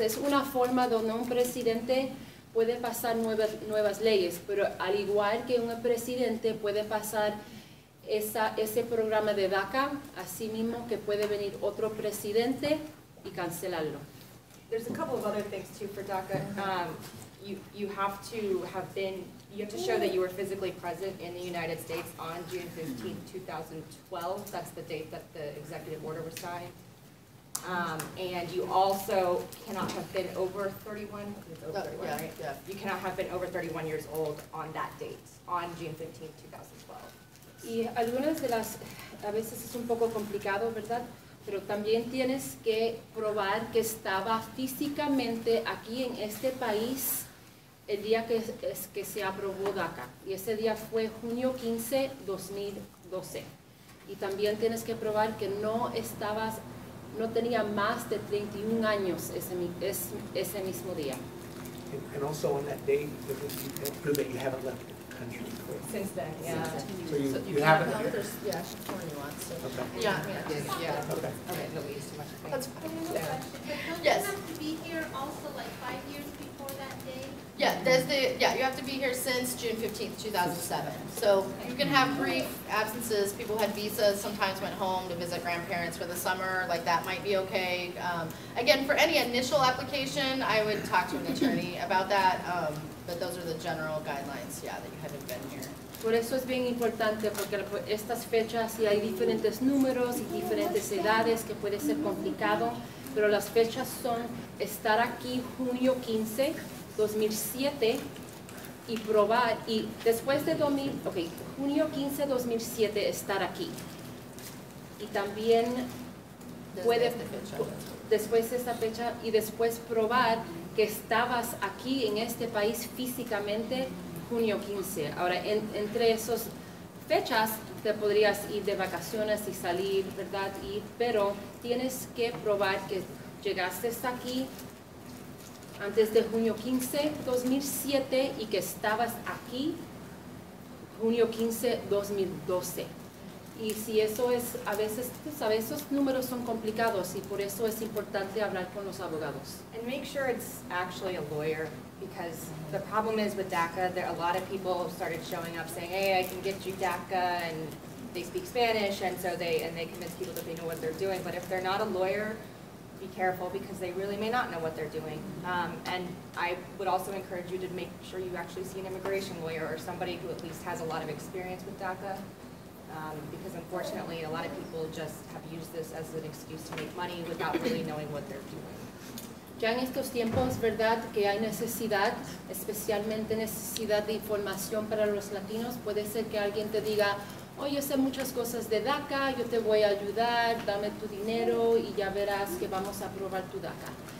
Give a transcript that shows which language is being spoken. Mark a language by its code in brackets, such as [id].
[es] Es una forma donde un presidente puede pasar nuevas leyes, pero al igual que un presidente puede pasar ese programa de DACA, así mismo que puede venir otro presidente y cancelarlo. [en] There's a couple of other things too for DACA. You have to show that you were physically present in the United States on June 15, 2012. That's the date that the executive order was signed. And you also cannot have been over 31. It's over 31, right? Yeah. You cannot have been over 31 years old on that date, on June 15, 2012. [es] Y algunas de las, a veces es un poco complicado, ¿verdad? Pero también tienes que probar que estaba físicamente aquí en este país el día que se aprobó DACA. Y ese día fue junio 15, 2012. Y también tienes que probar que no tenía más de 31 años ese mismo día. [en] And also on that date, it prove that you haven't left the country. Since then, yeah. So you haven't. Yeah, she's 21, so. Okay. Yeah. Okay. Okay, no, we used too much. That's Yeah. Yes. You have to be here also like 5 years before that day? Yeah, you have to be here since June 15th, 2007. So you can have brief absences. People had visas, sometimes went home to visit grandparents for the summer, like that might be okay. Again, for any initial application, I would talk to an attorney about that, but those are the general guidelines, that you haven't been here. [es] Por eso es bien importante, porque estas fechas, y hay diferentes números y diferentes edades, que puede ser complicado, pero las fechas son estar aquí junio 15, 2007, y probar, y después de junio 15, 2007, estar aquí. Y también puede, después de esta fecha, y después probar que estabas aquí en este país físicamente junio 15. Ahora, entre esas fechas te podrías ir de vacaciones y salir, ¿verdad? Pero tienes que probar que llegaste hasta aquí antes de junio 15, 2007 y que estabas aquí junio 15, 2012. Y si eso es, a veces, tú sabes, esos números son complicados y por eso es importante hablar con los abogados. [en] And make sure it's actually a lawyer, because the problem is with DACA, a lot of people started showing up saying, hey, I can get you DACA, and they speak Spanish, and so they convince people that they know what they're doing. But if they're not a lawyer, be careful, because they really may not know what they're doing. And I would also encourage you to make sure you actually see an immigration lawyer or somebody who at least has a lot of experience with DACA. Because unfortunately, a lot of people just have used this as an excuse to make money without really knowing what they're doing. [es] Ya en estos tiempos, ¿verdad?, que hay necesidad, especialmente necesidad de información para los latinos. Puede ser que alguien te diga, oye, sé muchas cosas de DACA, yo te voy a ayudar, dame tu dinero y ya verás que vamos a aprobar tu DACA.